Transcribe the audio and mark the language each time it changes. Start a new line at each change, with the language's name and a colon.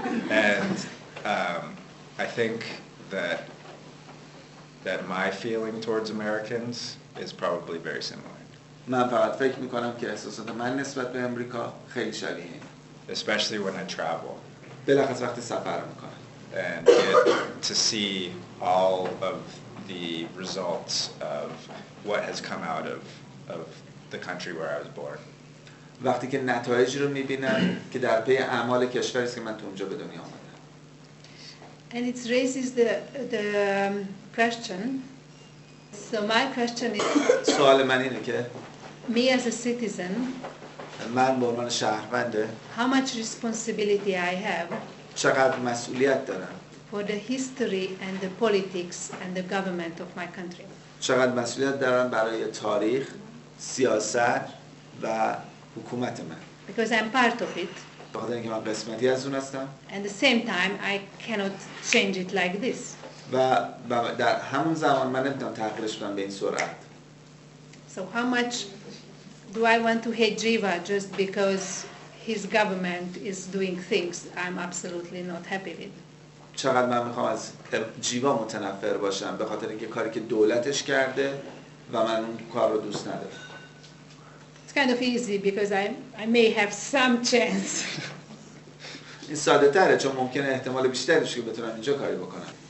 English: And I think that my feeling towards Americans is probably very similar.
Persian: من فقط فکر میکنم که احساسات من نسبت به امریکا خیلی شبیه این.
English: Especially when I travel
Persian: بلخص وقتی سفر میکنم.
English: and get to see all of the results of what has come out of the country where I was born.
Persian: وقتی که نتایجی رو میبینم که در پی اعمال کشوری است که من تو اونجا به دنیا آمدم.
English: And it raises the question. So my question is,
Persian: سوال من اینه که
English: me as a citizen,
Persian: من به عنوان شهرونده
English: how much responsibility I have
Persian: چقدر مسئولیت دارم
English: for the history and the politics and the government of my country.
Persian: چقدر مسئولیت دارم برای تاریخ، سیاست و حکومت من.
English: Because I'm part of it.
Persian: به خاطر اینکه من قسمتی از اون هستم.
English: At the same time, I cannot change it like this.
Persian: و در همون زمان من نمیتونم تغییرش بدم به این سرعت.
English: So how much do I want to hate Jiva just because his government is doing things I'm absolutely not happy with?
Persian: چقدر من میخوام از جیوا متنفر باشم به خاطر اینکه کاری که دولتش کرده و من اون کار رو دوست ندارم.
English: It's kind of easy because I may have some chance.
Persian: این ساده تره چون ممکنه احتمال بیشتری داشته که بتونم اینجا کاری بکنم.